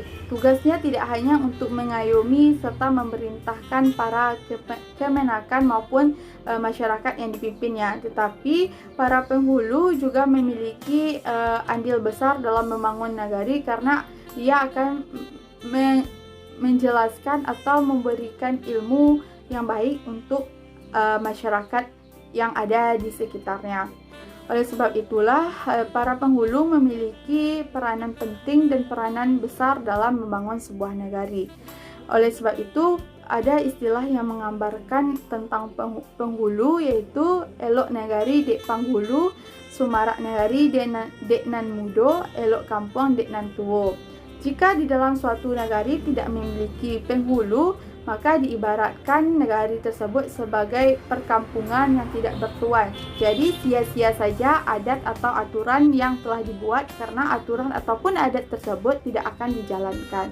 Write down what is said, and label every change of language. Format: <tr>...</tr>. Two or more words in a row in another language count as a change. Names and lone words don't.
<id>Tugasnya tidak hanya untuk mengayomi serta memerintahkan para kemenakan maupun masyarakat yang dipimpinnya, tetapi para penghulu juga memiliki andil besar dalam membangun nagari karena dia akan menjelaskan atau memberikan ilmu yang baik untuk masyarakat yang ada di sekitarnya. Oleh sebab itulah para penghulu memiliki peranan penting dan peranan besar dalam membangun sebuah nagari. Oleh sebab itu ada istilah yang menggambarkan tentang penghulu, yaitu</id> <min>elok nagari dek panghulu, sumarak nagari dek nan mudo, elok kampung dek nan tuo.</min> <id>Jika di dalam suatu nagari tidak memiliki penghulu, maka diibaratkan negari tersebut sebagai perkampungan yang tidak bertuan. Jadi sia-sia saja adat atau aturan yang telah dibuat karena aturan ataupun adat tersebut tidak akan dijalankan.</id>